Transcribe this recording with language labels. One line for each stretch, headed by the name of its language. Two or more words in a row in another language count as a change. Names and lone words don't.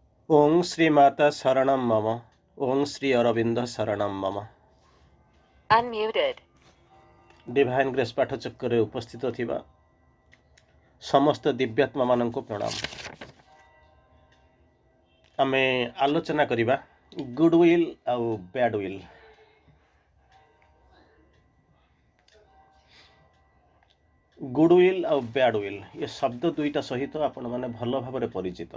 Sanskrit: ओं श्री माता शरणं मम। ओं श्री अरविंद शरणं मम।
English: Unmuted.
Odia: ଡିଭାଇନ ଗ୍ରେସ ପାଠଚକ୍ର ଉପସ୍ଥିତ ଥିବା ସମସ୍ତ ଦିବ୍ୟାତ୍ମା ମାନଙ୍କୁ ପ୍ରଣାମ। ଆମେ ଆଲୋଚନା କରିବା ଗୁଡୱିଲ ଆଉ ବ୍ୟାଡୱିଲ। ଗୁଡୱିଲ ଆଉ ବ୍ୟାଡୱିଲ ଏ ଶବ୍ଦ ଦୁଇଟା ସହିତ ଆପଣ ମାନେ ଭଲ ଭାବରେ ପରିଚିତ।